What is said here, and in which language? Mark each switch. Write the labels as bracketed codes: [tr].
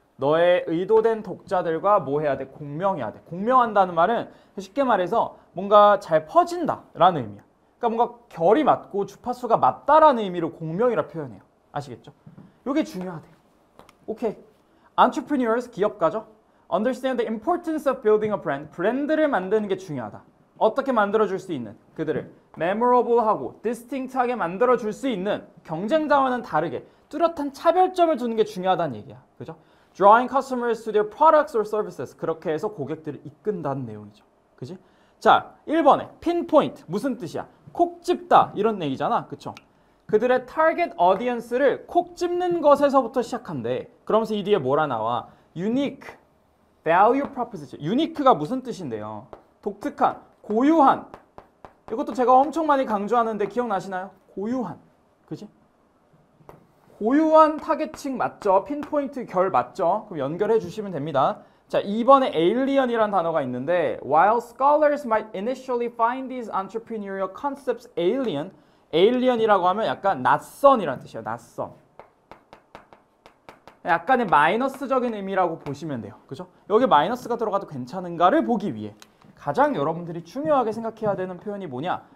[ko] 너의 의도된 독자들과 뭐 해야 돼? 공명해야 돼. 공명한다는 말은 쉽게 말해서 뭔가 잘 퍼진다라는 의미야. 그러니까 뭔가 결이 맞고 주파수가 맞다라는 의미로 공명이라 표현해요. 아시겠죠? 이게 중요하대요. 오케이. [en] Entrepreneurs, [ko] 기업가죠? [en] Understand the importance of building a brand. [ko] 브랜드를 만드는 게 중요하다. 어떻게 만들어줄 수 있는? 그들을 memorable하고 distinct하게 만들어줄 수 있는 경쟁자와는 다르게 뚜렷한 차별점을 두는 게 중요하다는 얘기야. 그죠? [en] Drawing customers to their products or services. [ko] 그렇게 해서 고객들을 이끈다는 내용이죠. 그지? 자, 1번에 pinpoint. 무슨 뜻이야? 콕 집다. 이런 얘기잖아. 그쵸? 그들의 target audience를 콕 집는 것에서부터 시작한대. 그러면서 이 뒤에 뭐라 나와? [en] unique, value proposition. [ko] unique가 무슨 뜻인데요? 독특한, 고유한. 이것도 제가 엄청 많이 강조하는데 기억나시나요? 고유한. 그지? 고유한 타겟층 맞죠? 핀포인트 결 맞죠? 그럼 연결해 주시면 됩니다. 자, 2번에 alien이라는 단어가 있는데 [en] While scholars might initially find these entrepreneurial concepts alien, [ko] alien이라고 하면 약간 낯선이라는 뜻이에요. 낯선. 약간의 마이너스적인 의미라고 보시면 돼요. 그죠? 여기 마이너스가 들어가도 괜찮은가를 보기 위해 가장 여러분들이 중요하게 생각해야 되는 표현이 뭐냐?